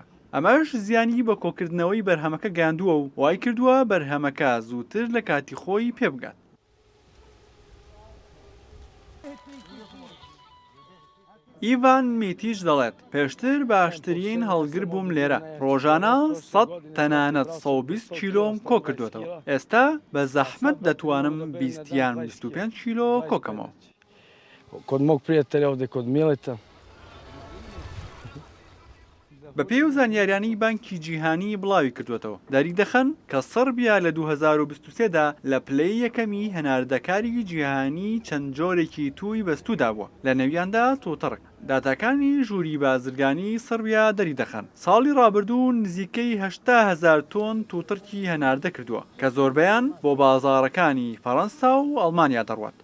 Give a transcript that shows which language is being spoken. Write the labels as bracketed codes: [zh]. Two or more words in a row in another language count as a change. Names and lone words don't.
[ckb] ئەمەش زیانی بە کۆکردنەوەی بەرهەمەکە گاندووە و وای کردووە بەرهەمەکە زووتر لە کاتی خۆی پێبگات. ئیڤان میتیش دەڵێت پێشتر باشترین هەڵگر بووم لێرە ڕۆژانە 100 تەنانەت 120 کیلۆم کۆ کردوێتەوە ئێستا بە زەحمەت دەتوانم 20 یان 25 کیلۆ کۆکەمەوە. [sr] Kod mog prijatelja ovdje, kod Mileta. [ckb] بە پێی و زانیاریانی بانکی جیهانی بڵاوی کردوێتەوە داری دەخەن کە سەربیا لە 2023دا لە پلەی یەکەمی هەناردەکاری جیهانی چەند جۆرێکی تووی بەستوودا بووە لە نەویاندا تۆتەڕک داتاکانی ژووری بازرگانی سەربیا دەری دەخەن ساڵی ڕابردوو نزیکەی 80,000 تۆن تووتڕکی هەناردە کردووە کە زۆربەیان بۆ بازاڕەکانی فەڕەنسا و ئەڵمانیا دەڕوات.